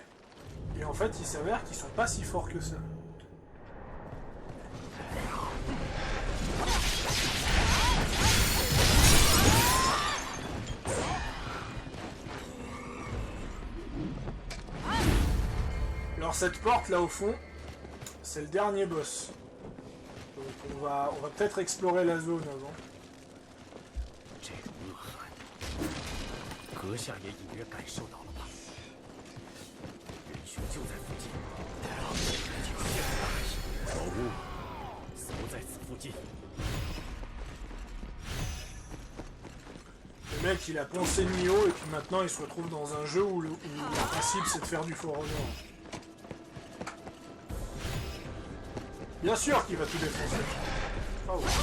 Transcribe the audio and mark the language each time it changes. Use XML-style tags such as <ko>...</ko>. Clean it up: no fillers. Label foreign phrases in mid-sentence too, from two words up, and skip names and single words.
<fr>Et en fait, il s'avère qu'ils sont pas si forts que ça. Alors cette porte là au fond, c'est le dernier boss. Donc on va peut-être explorer la zone avant.</fr> <zh>这个恶寒，阁下也隐约感受到了吧？仁兄就在附近，请现大人，老屋守在此附近。</zh> <fr>Le mec il a poncé Nioh et puis maintenant il se retrouve dans un jeu où le principe c'est de faire du For Honor. Bien sûr qu'il va tout défoncer. Oh.</fr>